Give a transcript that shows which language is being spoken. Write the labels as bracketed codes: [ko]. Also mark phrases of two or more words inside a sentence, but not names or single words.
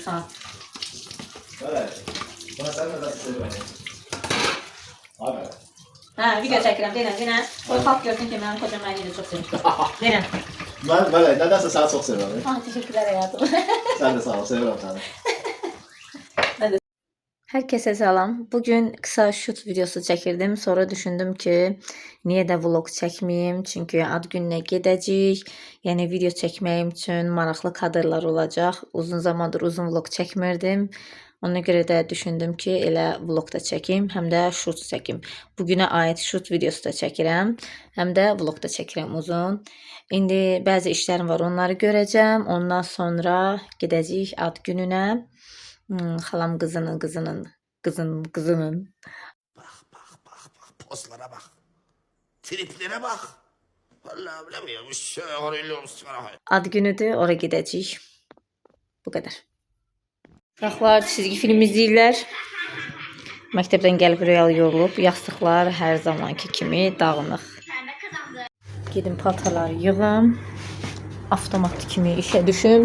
[tr] Sağ ol. Evet. Bana sen de nasıl seviyorsun? Abi. Ha, [az] video çəkirəm, denən. Qoy xalq görsün ki, mənim kocam məni də çox sevir. Denən. [tr] Ben nedense seni çok seviyorum. Ah, teşekkürler hayatım. Sen de sağ ol, seviyorum seni. Herkese selam. Bugün kısa şut videosu çekirdim. Sonra düşündüm ki niye de vlog çekmeyeyim. [az] Çünkü ad gününe gedəcəyik. Yani video çekməyim için maraqlı kadrlar olacaq. [tr] Uzun zamandır uzun vlog çekmirdim. Ona göre de düşündüm ki elə vlog da çekeyim. Hem de şut çekeyim. Bugüne ait şut videosu da çəkirəm. Hem de vlog da çəkirəm uzun. [az] İndi bəzi işlerim var, onları görəcəm. Ondan sonra gedəcəyik ad gününe. Xalam qızının. [tr] Bak. Pozlara bak. Triplere bak. Vallahi bilemiyorum. Şöyle olsun. [az] Ad günüdür, oraya gedəcəyik. Bu qədər. Uşaqlar çizgi film izləyirlər. Məktəbdən gəlib real yorulub. Yastıqlar hər zamanki kimi dağınıq. Gedim paltarları yığım. Avtomat kimi işə düşüm.